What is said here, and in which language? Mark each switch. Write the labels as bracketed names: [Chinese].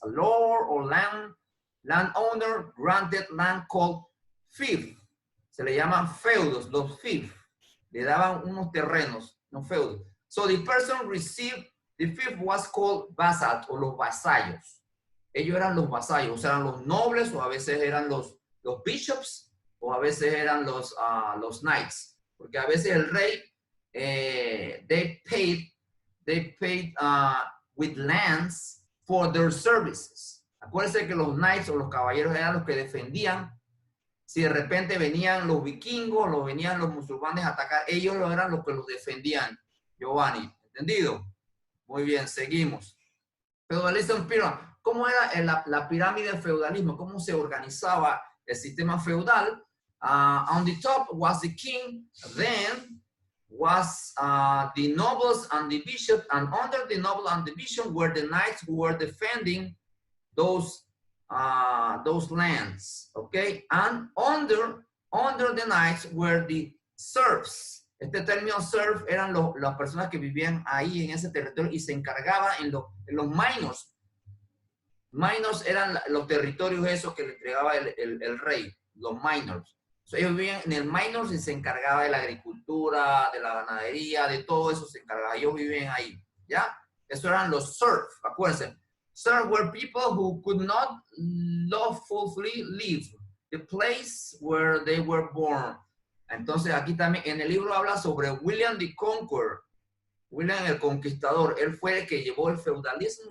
[English] A lord or landowner granted land called fief. [Spanish] Se le llaman feudos, los fief. Le daban unos terrenos, no feudos. [English] So the person received, the fief was called vassal [Spanish] o los vasallos. Ellos eran los vasallos, o sea, eran los nobles o a veces eran los bishops o a veces eran los knights. Porque a veces el rey, [English] they paid with lands for their services. [Spanish] Acuérdense que los knights o los caballeros eran los que defendían. Si de repente venían los vikingos, venían los musulmanes a atacar, ellos eran los que los defendían. Giovanni, ¿entendido? Muy bien, seguimos. [English] Feudalism pyramid. [Spanish] ¿Cómo era la pirámide del feudalismo? ¿Cómo se organizaba el sistema feudal? [English] On the top was the king, then was the nobles and the bishop, and under the noble and the bishop were the knights who were defending those those lands, okay? And under the knights were the serfs. [Spanish] Este término serf eran las personas que vivían ahí en ese territorio y se encargaban en los minors. Minors eran los territorios esos que le entregaba el rey, los minors. So, ellos vivían en el minors y se encargaba de la agricultura, de la ganadería, de todo eso se encargaba. Ellos vivían ahí, ¿ya? Eso eran los serfs, acuérdense. [English] Serfs were people who could not lawfully leave the place where they were born. [Spanish] Entonces aquí también en el libro habla sobre William the Conqueror, William el Conquistador. Él fue el que llevó el feudalismo.